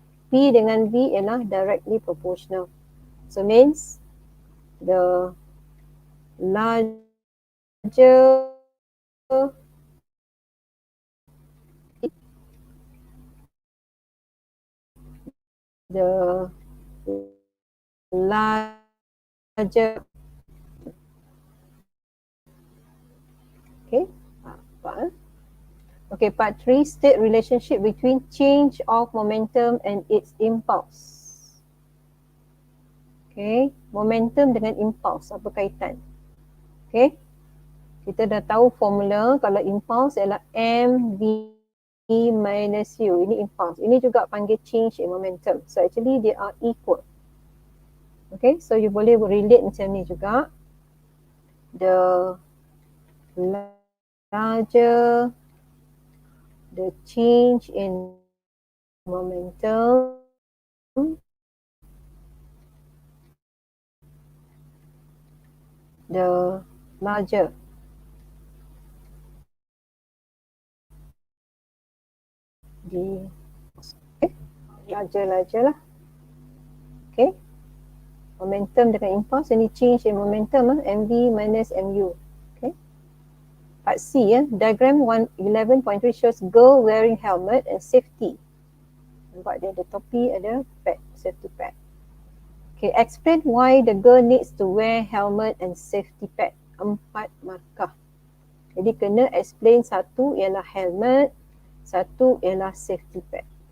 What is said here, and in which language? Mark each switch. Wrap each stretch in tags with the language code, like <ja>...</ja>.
<ms>P dengan V ialah</ms> <en>directly proportional. So means the larger the larger. Okay, okay, part 3, state relationship between change of momentum and its impulse.</en> <ms>Okay, momentum dengan impulse, apa kaitan? Okay, kita dah tahu formula kalau impulse ialah mv minus u. Ini impulse. Ini juga panggil</ms> <en>change in momentum. So actually they are equal. Okay, so you</en> <ms>boleh relate macam ni juga.</ms> <en>The larger the change in momentum the larger the larger lah. Okay, momentum dengan impulse, any change in momentum, mv minus mu. Okay, part C, diagram 11.3 shows girl wearing helmet and safety.</en> <ms>Nampak dia ada topi, ada pad,</ms> <en>safety pad. Okay, explain why the girl needs to wear helmet and safety pad.</en> <ms>4 markah. Jadi kena explain, satu ialah helmet, satu ialah safety pad.</ms>